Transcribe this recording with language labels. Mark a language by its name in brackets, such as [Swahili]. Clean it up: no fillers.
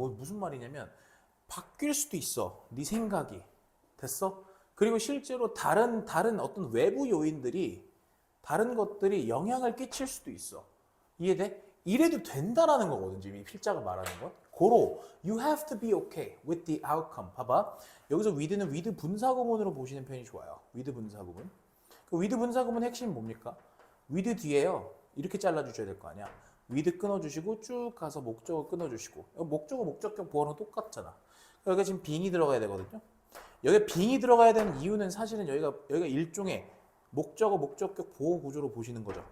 [Korean] 무슨 말이냐면 바뀔 수도 있어. 네 생각이. 됐어? 그리고 실제로 다른 어떤 외부 요인들이 다른 것들이 영향을 끼칠 수도 있어. 이해돼? 이래도 된다라는 거거든. 지금 이 필자가 말하는 건. 고로 [English] you have to be okay with the outcome. [Korean] 봐봐. 여기서 with는 with 분사구문으로 보시는 편이 좋아요. with 분사구문. 그 with 분사구문 핵심이 뭡니까? with 뒤에요. 이렇게 잘라주셔야 될 거 아니야. with 끊어주시고 쭉 가서 목적어 끊어주시고 목적어 목적격 보어는 똑같잖아. 여기가 지금 빙이 들어가야 되거든요. 여기 빙이 들어가야 되는 이유는 사실은 여기가 일종의 목적어 목적격 보호 구조로 보시는 거죠.